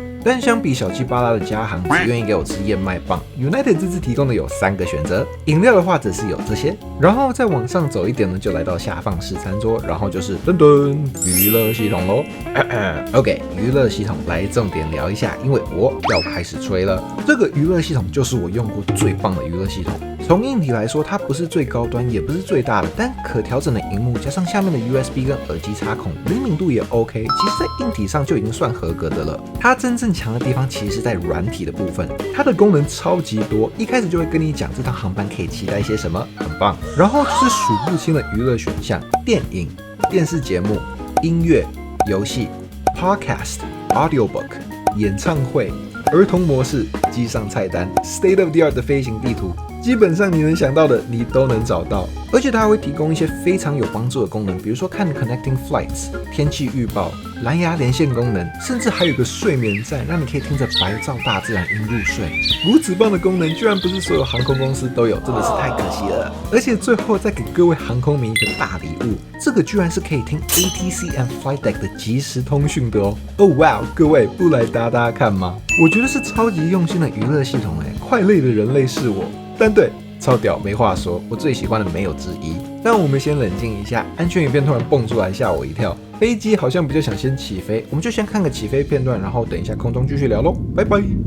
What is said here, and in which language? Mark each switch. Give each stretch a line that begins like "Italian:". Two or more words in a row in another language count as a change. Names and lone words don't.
Chinese: 但相比小氣巴拉的加航只願意給我吃燕麥棒 ，United 這次提供的有3個選擇，飲料的話則是有這些，然後再往上走一點呢，就來到下放式餐桌，然後就是噔噔娛樂系統嘍。OK， 娛樂系統來重點聊一下，因為我要開始吹了。這個娛樂系統就是我用過最棒的娛樂系統。從硬體來說，它不是最高端，也不是最大的，但可調整的熒幕加上下面的 USB 跟耳機插孔，靈敏度也 OK， 其實在硬體上就已經算合格的了。它真正強的地方其實是在軟體的部分，它的功能超級多，一開始就會跟你講這趟航班可以期待些什麼，很棒。然後就是數不清的娛樂選項，電影、電視節目、音樂、遊戲、Podcast、Audiobook、演唱會、兒童模式、機上菜單、
English: State of the Art
Chinese: 的飛行地圖。基本上你能想到的，你都能找到，而且它還會提供一些非常有幫助的功能，比如說看
English: Connecting Flights、
Chinese: 天氣預報、藍牙連線功能，甚至還有個睡眠站，讓你可以聽着白噪大自然音入睡。如此棒的功能，居然不是所有航空公司都有，真的是太可惜了。而且最後再給各位航空迷一個大禮物，這個居然是可以聽
English: ATC and Flight Deck
Chinese: 的即時通訊的哦。
English: Oh wow，
Chinese: 各位不來搭搭看嗎？我覺得是超級用心的娛樂系統快累的人類是我。但對，超屌，沒話說，我最喜歡的沒有之一。但我們先冷靜一下，安全影片突然蹦出來嚇我一跳，飛機好像比較想先起飛，我們就先看個起飛片段，然後等一下空中繼續聊嘍，拜拜。